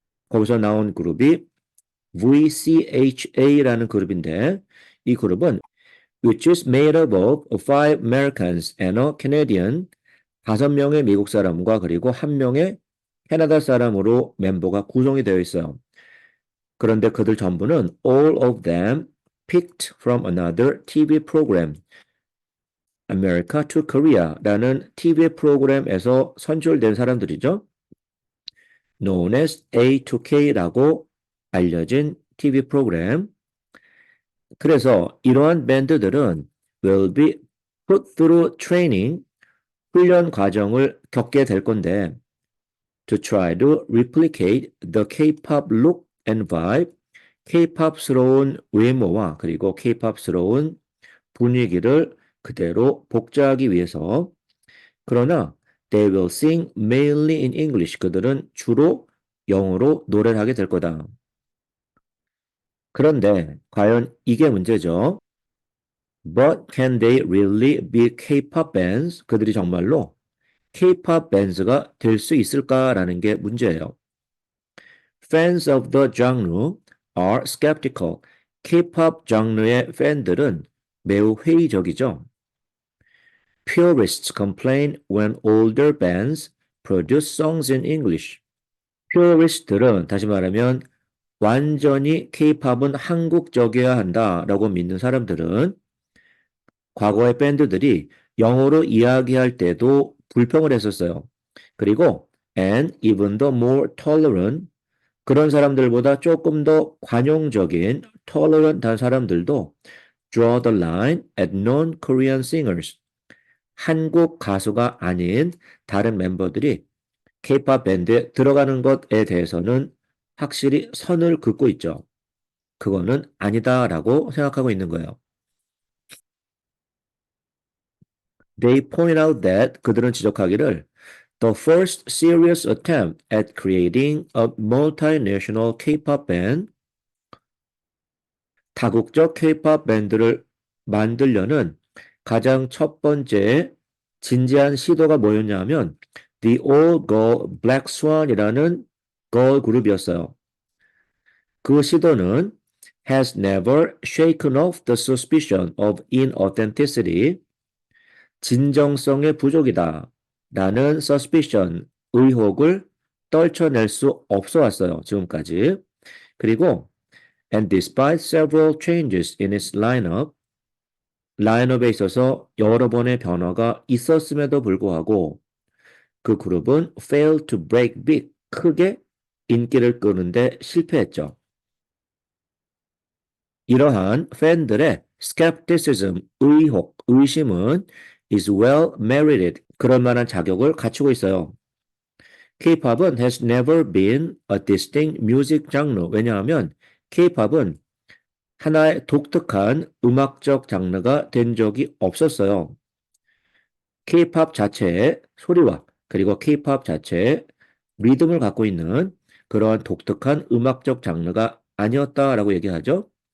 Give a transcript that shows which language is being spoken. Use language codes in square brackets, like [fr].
[ko] 거기서 나온 그룹이 VCHA라는 그룹인데 이 그룹은 [en] which is made up of five Americans and a Canadian, [ko] 5명의 미국 사람과 그리고 1명의 캐나다 사람으로 멤버가 구성이 되어 있어요. 그런데 그들 전부는 [en] all of them picked from another TV program, [ko] America to Korea라는 TV 프로그램에서 선출된 사람들이죠. [en] known as [ko] A2K라고 알려진 TV 프로그램. 그래서 이러한 밴드들은 [en] will be put through training, [ko] 훈련 과정을 겪게 될 건데 [en] to try to replicate the K-pop look and vibe, [ko] K-pop스러운 외모와 그리고 K-pop스러운 분위기를 그대로 복제하기 위해서 그러나 [en] they will sing mainly in English. [ko] 그들은 주로 영어로 노래를 하게 될 거다. 그런데 과연 이게 문제죠. [en] But can they really be K-pop bands? [ko] 그들이 정말로 K-pop bands가 될 수 있을까라는 게 문제예요. [en] Fans of the genre are skeptical. [ko] K-pop 장르의 팬들은 매우 회의적이죠. [en] Purists complain when older bands produce songs in English. [ko] Purist들은 다시 말하면 완전히 K-팝은 한국적이어야 한다라고 믿는 사람들은 과거의 밴드들이 영어로 이야기할 때도 불평을 했었어요. 그리고 [en] and even the more tolerant [ko] 그런 사람들보다 조금 더 관용적인 [en] tolerant한 [ko] 사람들도 [en] draw the line at non-Korean singers. [ko] 한국 가수가 아닌 다른 멤버들이 K-pop 밴드에 들어가는 것에 대해서는 확실히 선을 긋고 있죠. 그거는 아니다라고 생각하고 있는 거예요. [en] They point out that [ko] 그들은 지적하기를 [en] the first serious attempt at creating a multinational K-pop band [ko] 다국적 K-pop 밴드를 만들려는 가장 첫 번째 진지한 시도가 뭐였냐 하면 [en] The All Girl Black Swan이라는 [ko] 걸 그룹이었어요. 그 시도는 [en] has never shaken off the suspicion of inauthenticity [ko] 진정성의 부족이다 라는 suspicion, 의혹을 떨쳐낼 수 없어 왔어요. 지금까지. 그리고 [en] and despite several changes in its lineup, [ko] 라인업에 있어서 여러 번의 변화가 있었음에도 불구하고 그 그룹은 [en] failed to break big, [ko] 크게 인기를 끄는데 실패했죠. 이러한 팬들의 skepticism, 의혹, 의심은 [en] is well merited, [ko] 그럴 만한 자격을 갖추고 있어요. [en] K-팝은 has never been a distinct music genre. [ko] 왜냐하면 K-팝은 하나의 독특한 음악적 장르가 된 적이 없었어요. K-팝 자체의 소리와 그리고 K-팝 자체의 리듬을 갖고 있는 그러한 독특한 음악적 장르가 아니었다라고 얘기하죠.